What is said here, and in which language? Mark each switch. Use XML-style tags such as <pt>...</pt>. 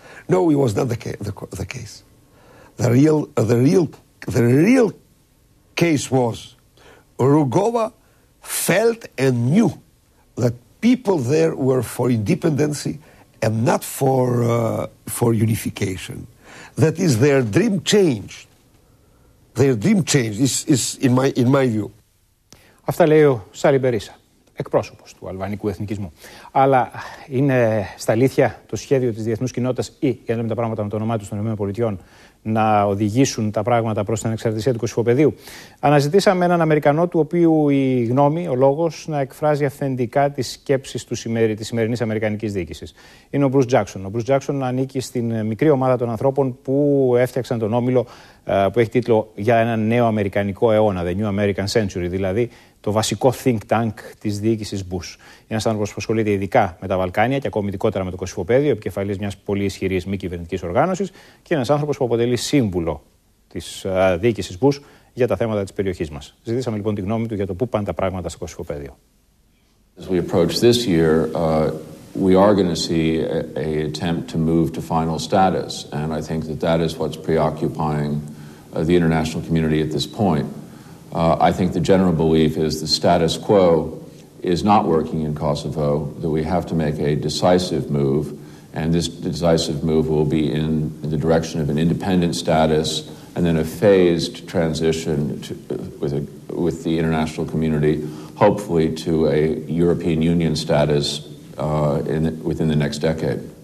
<en>No, it was not the case. The real case was Rugova felt and knew that people there were for independency and not for unification. That is, their dream changed. Their dream changed, is in my view.</en> <el>Αυτά λέει ο Σάλι Μπερίσα, εκπρόσωπος του αλβανικού εθνικισμού. Αλλά είναι στα αλήθεια το σχέδιο της διεθνούς κοινότητας ή, για να λέμε τα πράγματα με το όνομά τους των ΗΠΑ, να οδηγήσουν τα πράγματα προς την ανεξαρτησία του Κωσυφοπεδίου. Αναζητήσαμε έναν Αμερικανό, του οποίου η γνώμη, ο λόγος, να εκφράζει αυθεντικά τις σκέψεις της σημερινής αμερικανικής διοίκησης. Είναι ο Bruce Jackson. Ο Bruce Jackson ανήκει στην μικρή ομάδα των ανθρώπων που έφτιαξαν τον όμιλο που έχει τίτλο «Για έναν νέο αμερικανικό αιώνα», The New American Century, δηλαδή το βασικό think tank της διοίκησης Bush. Είναι ένας άνθρωπος που ασχολείται ειδικά με τα Βαλκάνια και ακόμη ειδικότερα με το Κωσυφοπέδιο, επικεφαλής μιας πολύ ισχυρής μη κυβερνητικής οργάνωσης και ένας άνθρωπος που αποτελεί σύμβουλο της διοίκησης Bush για τα θέματα της περιοχής μας. Ζητήσαμε λοιπόν τη γνώμη του για το πού πάνε τα πράγματα στο Κωσυφοπέδιο.</el> <en>As we approach this year, we are going to see an attempt to move to final status, and I think that is what's preoccupying the international community at this point. I think the general belief is the status quo is not working in Kosovo, that we have to make a decisive move, and this decisive move will be in the direction of an independent status and then a phased transition with the international community, hopefully to a European Union status within the next decade.</en>